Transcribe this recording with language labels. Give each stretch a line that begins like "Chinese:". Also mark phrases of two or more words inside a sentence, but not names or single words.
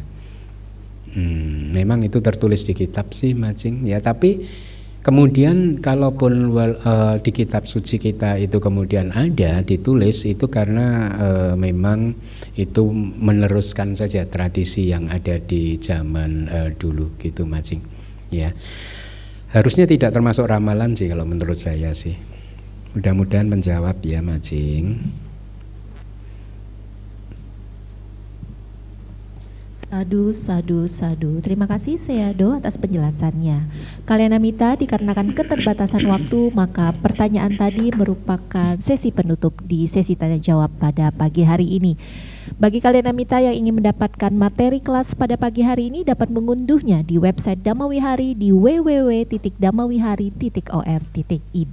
Indonesian: Memang itu tertulis di kitab sih Majing ya, tapi kemudian kalaupun di kitab suci kita itu kemudian ada ditulis, itu karena memang itu meneruskan saja tradisi yang ada di zaman dulu gitu Majing ya. Harusnya tidak termasuk ramalan sih kalau menurut saya sih. Mudah-mudahan menjawab ya Majing.
Pali: Sadu, sadu, sadu.
Indonesian: Terima kasih Seado atas penjelasannya. Kalianamita, dikarenakan keterbatasan waktu, maka pertanyaan tadi merupakan sesi penutup di sesi tanya jawab pada pagi hari ini. Bagi Kalianamita yang ingin mendapatkan materi kelas pada pagi hari ini dapat mengunduhnya di website Dhamma Wihari di www.dhamawihari.or.id.